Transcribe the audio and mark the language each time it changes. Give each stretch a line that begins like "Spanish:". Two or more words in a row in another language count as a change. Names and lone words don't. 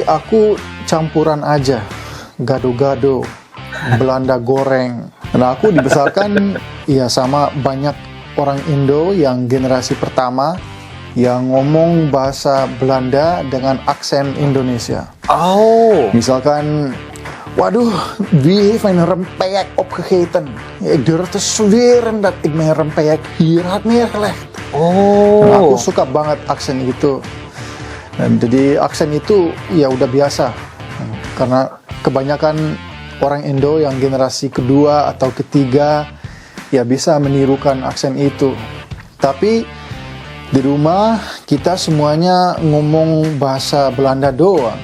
Indonesian: aku campuran aja, gado-gado, Belanda goreng. Nah, aku dibesarkan ya sama banyak orang Indo yang generasi pertama yang ngomong bahasa Belanda dengan aksen Indonesia. Oh, Misalkan, waduh,
Dutch: wie heeft mijn rempeyek opgegeten. Ja, ik durf te zweren dat ik mijn rempeyek hier had neergelegd.
Indonesian: Nah, aku oh, suka banget aksen itu. Dan jadi aksen itu ya udah biasa. Karena kebanyakan orang Indo yang generasi kedua atau ketiga ya bisa menirukan aksen itu. Tapi di rumah kita semuanya ngomong bahasa Belanda doang.